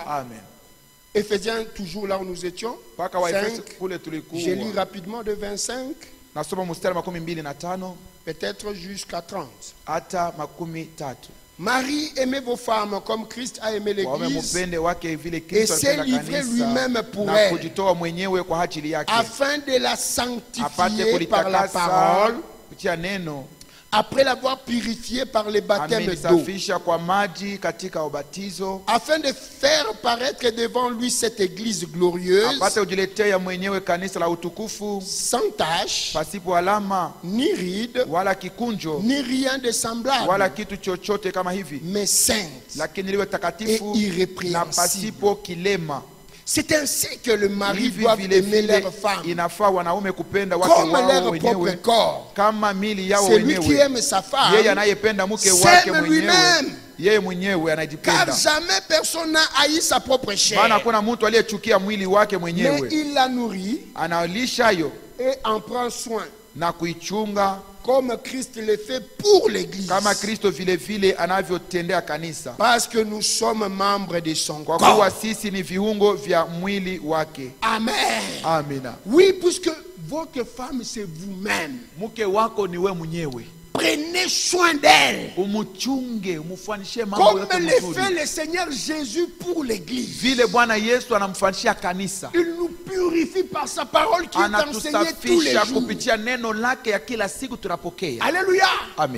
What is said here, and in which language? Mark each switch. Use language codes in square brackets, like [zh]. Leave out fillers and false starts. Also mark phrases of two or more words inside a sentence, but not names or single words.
[fr] Amen. Éphésiens, toujours là où nous étions. [sw] Paka wa Efeso 5. kule tulikuwa. [fr] Je lis rapidement de 25, [sw] Nasoma mstari 25 [fr] peut-être jusqu'à 30. [sw] hata 13. [fr] Marie, aimez vos femmes comme Christ a aimé [sw] Waume [fr] l'église, [sw] mupende wake vile [fr] et [sw] Kristo [fr] s'est [sw] alipenda [fr] livré [sw] kanisa [fr] lui-même pour [sw] na [fr] elle, [sw] kujitoa mwenyewe kwa ajili yake. [fr] afin de la [sw] Apate [fr] sanctifier par la [sw] kulitakasa [fr] parole, [sw] kupitia neno, [fr] après l'avoir purifié par le baptême d'eau, [sw] amelisafisha kwa maji katika ubatizo, [fr] afin de faire paraître devant lui cette église glorieuse, [sw] apate kujiletea mwenyewe kanisa la utukufu, [fr] sans tache, [sw] pasipo alama [fr] ni ride, [sw] wala kikunjo [fr] ni rien de semblable, [sw] wala kitu chochote kama hivi, [fr] mais sainte. [sw] lakini liwe takatifu [fr] Et irrépréhensible. [sw] na pasipo kilema. [fr] C'est ainsi que le mari [sw] Hivi [fr] doit [sw] vile [fr] aimer [sw] vile [fr] leur femme [sw] inafaa wanaume kupenda wake [fr] comme [sw] wao [fr] leur propre [sw] wenyewe [fr] corps. [sw] kama mili yao [fr] Celui qui [sw] wenyewe. [fr] aime sa femme [sw] Yeye anayependa mke wake [fr] s'aime [sw] mwenyewe, [fr] lui-même, [sw] yeye mwenyewe [fr] car [sw] anajipenda. [fr] jamais personne n'a haï sa propre [sw] Maana [fr] chair, [sw] hakuna mtu aliyechukia mwili wake [fr] mais [sw] mwenyewe, [fr] il la nourrit [sw] analisha yo [fr] et en prend soin, [sw] na kuichunga [fr] comme Christ le fait pour l'église, [sw] kama Kristo vile vile anavyotendea kanisa, [fr] parce que nous sommes membres de son [sw] kwa [fr] corps. [sw] kuwa sisi ni viungo vya mwili wake. Amen. Amina. [fr] Oui, puisque votre femme c'est vous-même. [sw] Mke wako ni we mwenyewe. [fr] prenez soin d'elle. Comme le fait le Seigneur Jésus pour l'église. Il nous purifie par sa parole qui est enseignée tous les jours. Alléluia. Amen.